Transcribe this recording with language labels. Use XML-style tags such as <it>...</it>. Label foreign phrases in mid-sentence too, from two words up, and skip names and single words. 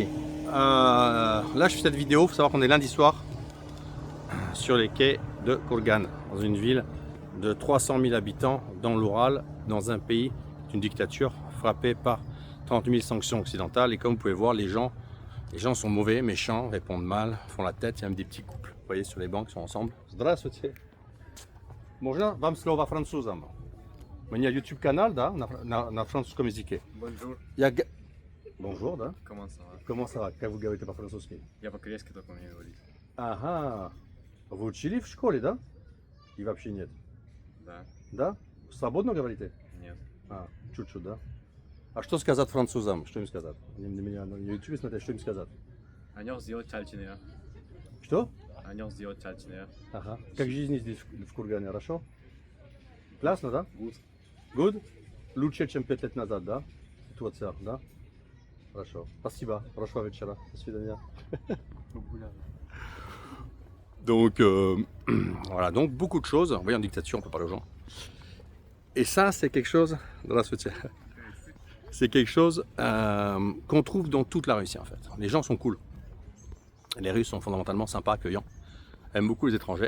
<fr>Là, je fais cette vidéo, il faut savoir qu'on est lundi soir sur les quais de Kourgan, dans une ville de 300 000 habitants, dans l'Oural, dans un pays, une dictature frappée par 30 000 sanctions occidentales. Et comme vous pouvez voir, les gens sont mauvais, méchants, répondent mal, font la tête. Il y a même des petits couples, vous voyez, sur les bancs qui sont ensemble.</fr> <ru>Здравствуйте. Можно вам слово французам? У меня YouTube канал, да, на французском языке.</ru> <fr>Bonjour,</fr> <ru>Bonjour, да?</ru> <fr>comment ça va? Comment ça va?</fr> <ru>Как вы говорите по-французски? Я по-корейски только умею говорить. Ага. Вы учили в школе, да? И вообще нет? Да, Да? Свободно говорите? нет. А, чуть-чуть, да? А что сказать французам? Что им сказать? Они на меня на YouTube смотрят, что им сказать? Анёх сделать чальчине. Что? Анёх сделать чальчине. Ага. Как жизнь здесь в Кургане, хорошо? Классно, да?</ru> <en>Good. Good?</en> <ru>Лучше, чем 5 лет назад, да? Ситуация, да? Хорошо. Спасибо. Хорошего вечера. До свидания.</ru> <fr>Donc, voilà, donc beaucoup de choses. Vous voyez, en dictature, on peut parler aux gens. Et ça, c'est quelque chose. C'est quelque chose qu'on trouve dans toute la Russie, en fait. Les gens sont cool. Les Russes sont fondamentalement sympas, accueillants. Aiment beaucoup les étrangers.</fr>